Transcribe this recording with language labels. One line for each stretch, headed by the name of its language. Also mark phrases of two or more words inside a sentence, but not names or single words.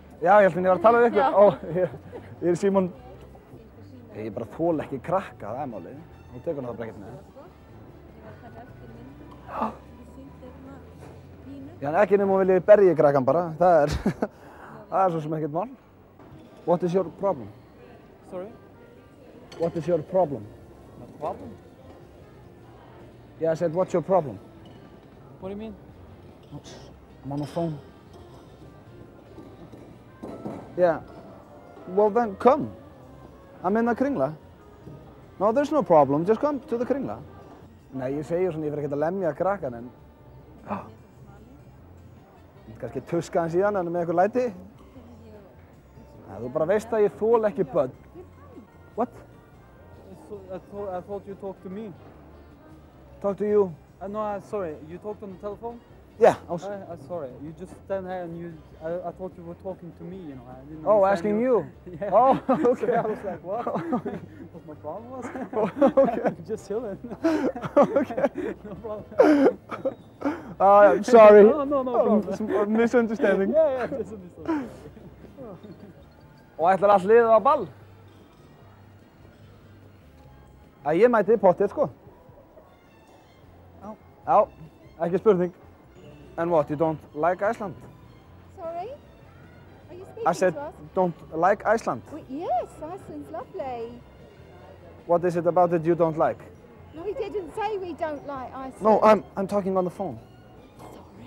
Icelandic: Já, ég held að ég var að tala við ykkur. Já. Ó, ég er í símanum. Ég bara þól ekki krakka, það er málið. Hún tekur það bara ekkert með. Já, en ekki nema hún vilji berja krakkan bara. Það er svo sem ekkert mál.
English: What is your problem? Sorry? What is your problem? My problem? Yeah, I said, what's your problem? What do you mean? I'm on the phone. Yeah. Well, then come. I'm in the Kringla. No, there's no problem. Just come to the Kringla.
Icelandic: Nei, ég segir svona, ég fyrir ekkert að lemja krakkan, en... Kannski tuska hans í hann, en með eitthvað læti. Nei, þú bara veist að ég þól ekki börn.
English: What? I thought you talked to me. Talk to you. No, sorry. You talked on the telephone? Yeah, I was... Sorry. You just stand here and I thought you were talking to me, you know. I didn't Oh, understand asking you? Yeah. Oh, okay. So I was like, what? What my problem was? Okay. Just chilling. Okay. No problem. I'm sorry. No problem. Some misunderstanding. Yeah, just a misunderstanding.
Icelandic: Og ætlar allt liðið á ball? Að ég mæti pottið, sko. Já, ekki spurning.
English: And what, you don't like Iceland? Sorry? Are you speaking I said, to us? don't like Iceland. Well, yes, Iceland's lovely. What is it about it you don't like? No, we didn't say we don't like Iceland. No, I'm talking on the phone. Sorry.